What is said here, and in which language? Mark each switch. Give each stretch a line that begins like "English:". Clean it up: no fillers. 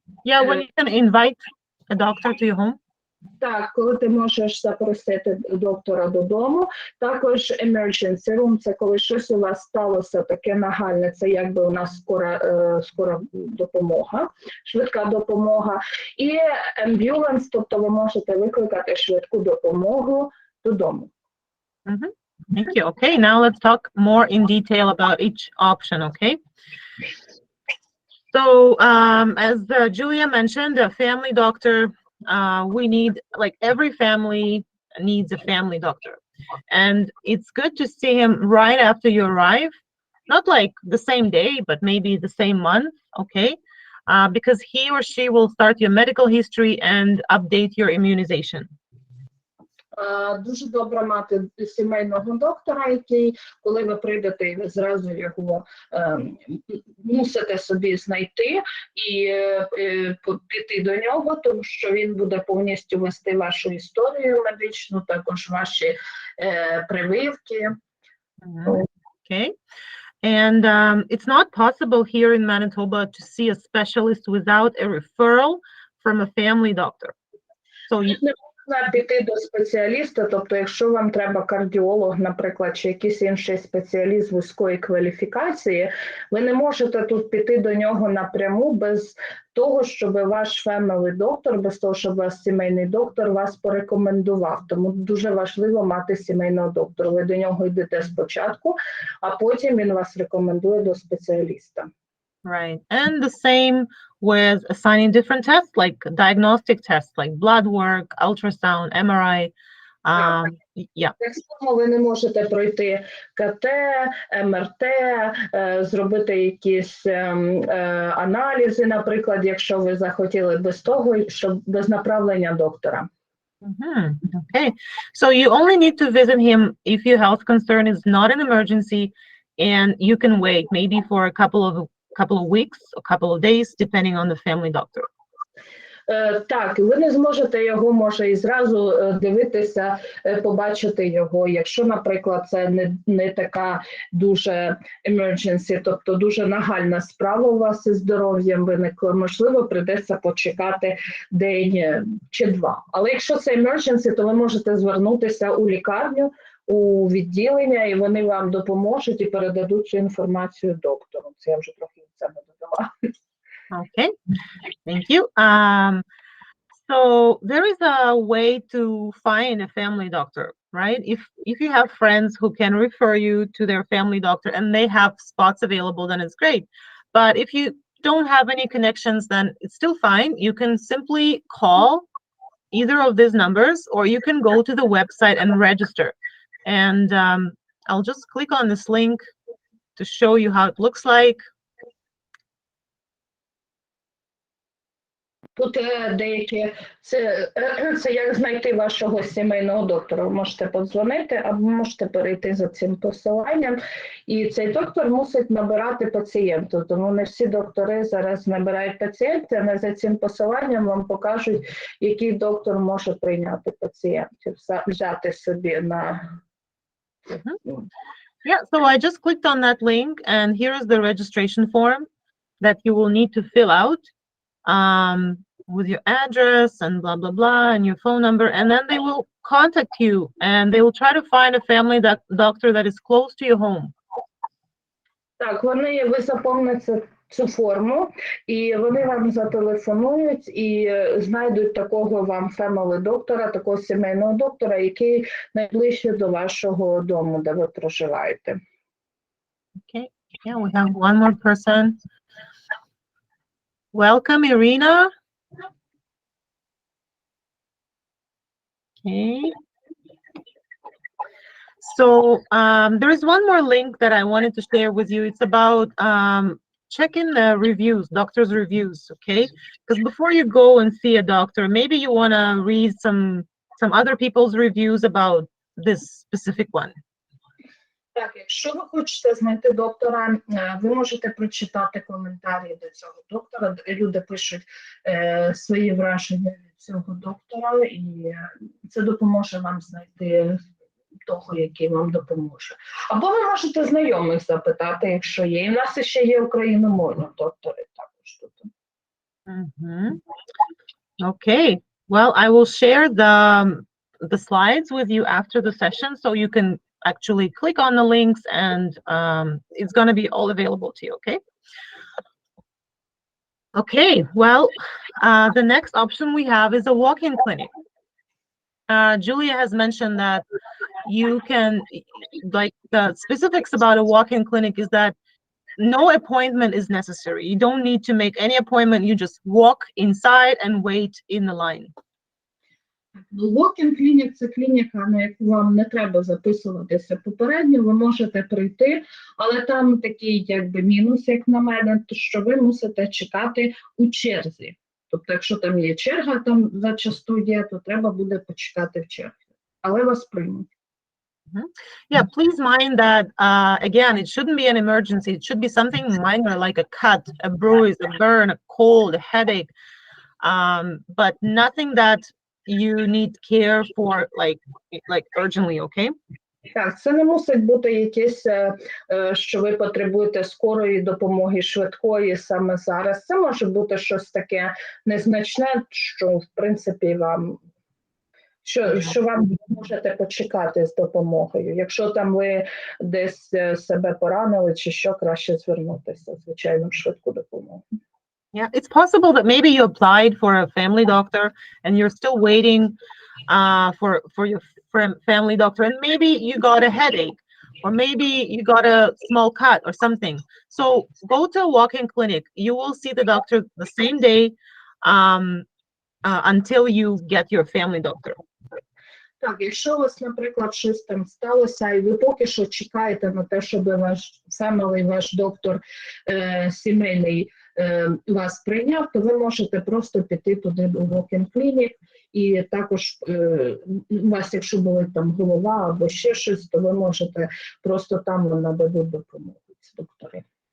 English: Yeah, when you can invite a doctor to your home.
Ukrainian: Так, коли ти можеш запросити доктора додому. Також emergency room – це коли щось у вас сталося таке нагальне, це якби у нас скора допомога, швидка допомога. І ambulance, тобто ви можете викликати швидку допомогу додому.
English: Thank you. Okay, now let's talk more in detail about each option, okay? So, as Julia mentioned, a family doctor, we need, like every family needs a family doctor. And it's good to see him right after you arrive, not like the same day, but maybe the same month, okay? Because he or she will start your medical history and update your immunization.
Ukrainian: Дуже добре мати сімейного доктора, який, коли ви прийдете, і ви зразу його мусите собі знайти і піти до нього, тому що він буде повністю вести вашу історію медичну, також ваші прививки.
English: Okay. And it's not possible here in Manitoba to see a specialist without a referral from a family doctor. So you...
Ukrainian: Піти до спеціаліста, тобто якщо вам треба кардіолог, наприклад, чи якийсь інший спеціаліст вузької кваліфікації, ви не можете тут піти до нього напряму без того, щоб ваш family доктор, без того, щоб ваш сімейний доктор вас порекомендував. Тому дуже важливо мати сімейного доктора. Ви до нього йдете спочатку, а потім він вас рекомендує до спеціаліста.
English: Right. And the same with assigning different tests, like diagnostic tests, like blood work, ultrasound, MRI. Yeah.
Ukrainian: Так само ви не можете пройти КТ, МРТ, зробити якісь аналізи, наприклад, якщо ви захотіли без того, щоб без направлення доктора.
English: Okay. So you only need to visit him if your health concern is not an emergency, and you can wait maybe for a couple of weeks, a couple of days, depending on the family doctor.
Ukrainian: Так, ви не зможете його, може, і зразу дивитися, побачити його, якщо, наприклад, це не така дуже emergency, тобто дуже нагальна справа у вас із здоров'ям виникла, можливо, прийдеться почекати день чи два. Але якщо це emergency, то ви можете звернутися у лікарню, у відділення, і вони вам допоможуть і передадуть цю інформацію доктору. Це я вже трохи це не додала.
English: Okay, thank you. So there is a way to find a family doctor, right? If you have friends who can refer you to their family doctor and they have spots available, then it's great. But if you don't have any connections, then it's still fine. You can simply call either of these numbers, or you can go to the website and register. And I'll just click on this link to show you how it looks like.
Ukrainian: Тут деякі, це як знайти вашого сімейного доктора. Ви можете подзвонити або можете перейти за цим посиланням. І цей доктор мусить набирати пацієнтів. Тому не всі доктори зараз набирають пацієнтів, але за цим посиланням вам покажуть, який доктор може прийняти пацієнтів, взяти собі на...
English: Yeah, so I just clicked on that link, and here is the registration form that you will need to fill out with your address and blah, blah, blah, and your phone number, and then they will contact you, and they will try to find a family doctor that is close to your home.
Ukrainian: Так, ви заповните цю форму, і вони вам зателефонують і знайдуть такого вам family доктора, такого сімейного доктора, який найближче до вашого дому, де ви проживаєте.
English: Okay, yeah, we have one more person. Welcome, Irina. Okay. So there is one more link that I wanted to share with you. It's about checking the reviews, doctors' reviews, okay? Because before you go and see a doctor, maybe you want to read some other people's reviews about this specific one.
Ukrainian: Так, якщо ви хочете знайти доктора, ви можете прочитати коментарі до цього доктора. Люди пишуть свої враження від цього доктора, і це допоможе вам знайти того, який вам допоможе. Або ви можете знайомих запитати, якщо є. І в нас ще є україномовні доктори також тут.
English: Okay. Well, I will share the slides with you after the session, so you can actually click on the links, and it's going to be all available to you, okay? Okay, well, the next option we have is a walk-in clinic. Julia has mentioned that you can, like, the specifics about a walk-in clinic is that no appointment is necessary. You don't need to make any appointment. You just walk inside and wait in the line.
Ukrainian: Walk-in clinic – це клініка, на яку вам не треба записуватися попередньо, ви можете прийти, але там такий якби мінус, як на мене, то що ви мусите чекати у черзі. Тобто, якщо там є черга, там зачасту є, то треба буде почекати в черзі. Але вас приймуть.
English: Yeah, please mind that, again, it shouldn't be an emergency. It should be something minor, like a cut, a bruise, a burn, a cold, a headache, but nothing that you need care for, like urgently, okay?
Ukrainian: Так, це не мусить бути якесь, що ви потребуєте скорої допомоги, швидкої саме зараз. Це може бути щось таке незначне, що, в принципі, вам, що вам можете почекати з допомогою. Якщо там ви десь себе поранили чи що, краще звернутися, звичайно, в швидку допомогу.
English: Yeah, it's possible that maybe you applied for a family doctor and you're still waiting for your family doctor, and maybe you got a headache, or maybe you got a small cut or something. So go to a walk-in clinic. You will see the doctor the same day until you get your family doctor.
Ukrainian: Так, якщо у вас, наприклад, щось там сталося, і ви поки що чекаєте на те, щоб ваш family, ваш доктор сімейний вас прийняв, то ви можете просто піти туди до walk-in clinic, і також у вас, якщо були там голова або ще щось, то ви можете просто там вам нададуть допомогу ці доктори.